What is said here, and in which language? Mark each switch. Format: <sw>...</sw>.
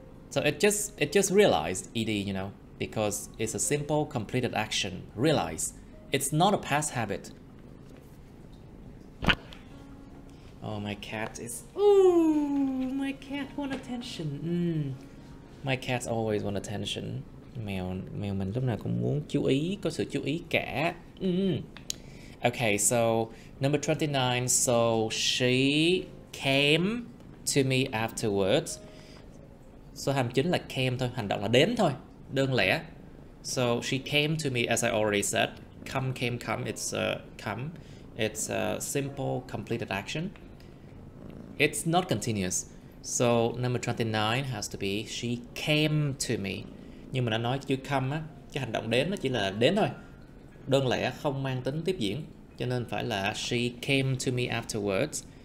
<en>So it just realized ed, you know, because it's a simple completed action. Realize. It's not a past habit. Oh, my cat is... Ooh, my cat want attention. My cats always want attention.</en> <vi>Mèo mình lúc nào cũng muốn chú ý, có sự chú ý cả.</vi> <en>Okay, so number 29, so she came to me afterwards.</en> <vi>Số 29 là came thôi, hành động là đến thôi, đơn lẻ.</vi> <en>So she came to me as I already said. Come, came, come, it's come. It's a simple completed action. It's not continuous. So number 29 has to be she came to me.</en> <vi>Nhưng mà đã nói chữ come á, cái hành động đến nó chỉ là đến thôi, đơn lẻ, không mang tính tiếp diễn, cho nên phải là</vi> <en>she came to me afterwards.</en>